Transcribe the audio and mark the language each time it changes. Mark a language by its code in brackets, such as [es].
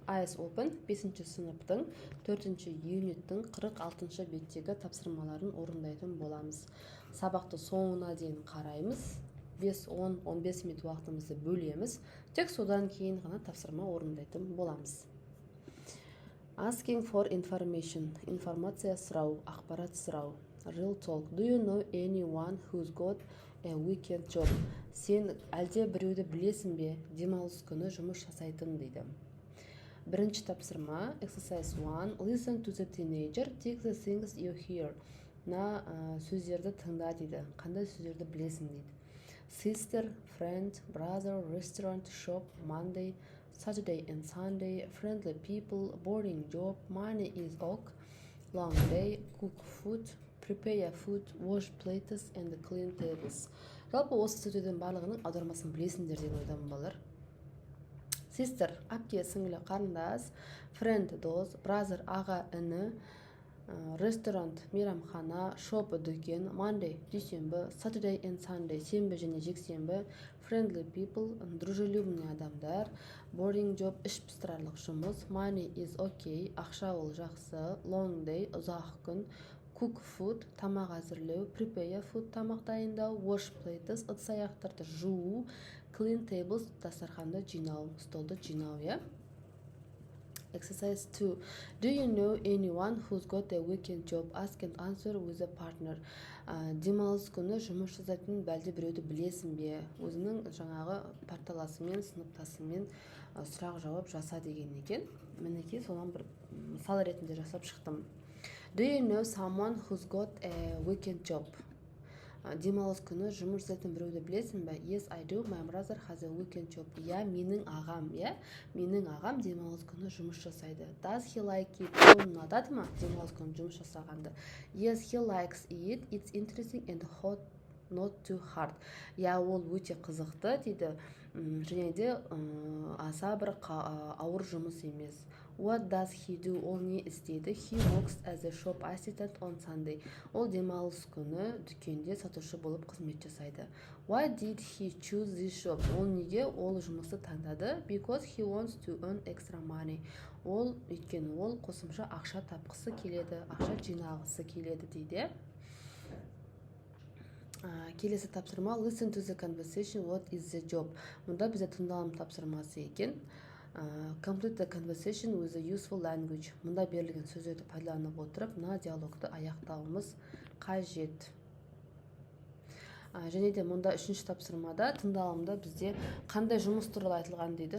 [kk] Eyes Open 5-ші сыныптың 4-ші юниттің 46-ші беттегі тапсырмаларын орындайтын боламыз. Сабақты соңына дейін қараймыз. 5-10-15 минут уақытымызды бөлеміз. Тек содан кейін ғана тапсырма орындайтын боламыз. [en] Asking for information. [kk] Информация сұрау, ақпарат сұрау. [en] Real talk. Do you know anyone who's got a weekend job? [kk] Сен әлде біреуді білесің бе? Демалыс күні жұмыс жасайтын дейді. Бірінші тапсырма, [en] exercise 1. Listen to the teenager. Take the things you hear. [kk] Сөздерді тыңда дейді. Қандай сөздерді білесің дейді. [en] Sister, friend, brother, restaurant, shop, Monday, Saturday and Sunday, friendly people, boring job, money is ok, long day, cook food, prepare food, wash plates and clean tables. [kk] Жалпы осы сөздердің барлығының аудармасын білесіңдер деген ойдамын балалар. Sister, әпке, сіңлі, қарындас, friend, дос, brother, аға, іні, restaurant, мейрамхана, shop, дүкен, Monday, дүйсенбі, [en] Saturday and Sunday, [kk] сенбі және жексенбі, [en] friendly people, [ru] дружелюбный [kk] адамдар, [en] boring job, [kk] іш пыстырарлық жұмыс, [en] money is okay, [kk] ақша ол жақсы, [en] long day, [kk] ұзақ күн, [en] cook food, [kk] тамақ әзірлеу, [en] prepare food, [kk] тамақ дайындау, [en] wash plates, [kk] ыдыс аяқтарды жуу, [en] clean tables, [kk] дастарханды жинау, столды жинау, иә? [en] Exercise 2. Do you know anyone who's got a weekend job? Ask and answer with a partner. [kk] Демалыс күні жұмыс жасайтын бәлде біреуді білесің бе? Өзінің жаңағы парталасымен, сыныптасымен сұрақ жауап жаса деген екен. Мінекей соған бір мысал ретінде жасап шықтым. [en] Do you know someone who's got a weekend job? [kk] Демалыс күні жұмыс жасайтын біреуді білесің бе? [en] Yes, I do. My brother has a weekend job. [kk] Я, менің ағам, я? Менің ағам демалыс күні жұмыс жасайды. [en] Does he like it? [kk] Оның ұнатады ма? Демалыс күні жұмыс жасағанды. [en] Yes, he likes it. It's interesting and hot, not too hard. [kk] Я, ол өте қызықты дейді. Және де аса бір ауыр жұмыс емес. [en] What does he do? [kk] Ол не істейді? [en] He works as a shop assistant on Sunday. [kk] Ол демалыс күні дүкенде сатушы болып қызмет жасайды. [en] Why did he choose this job? [kk] Ол неге ол жұмысты таңдады? [en] Because he wants to earn extra money. [kk] Ол өйткені ол қосымша ақша тапқысы келеді, ақша жинағысы келеді дейді. Келесі тапсырма, [en] listen to the conversation, what is the job? [kk] Мұнда бізде тыңдалым тапсырмасы екен. [en] Complete the conversation with a useful language. [kk] Мұнда берілген сөздерді пайдаланып отырып, мына диалогты аяқтауымыз қажет. Және де мұнда үшінші тапсырмада тыңдалымда бізде қандай жұмыс туралы айтылған дейді.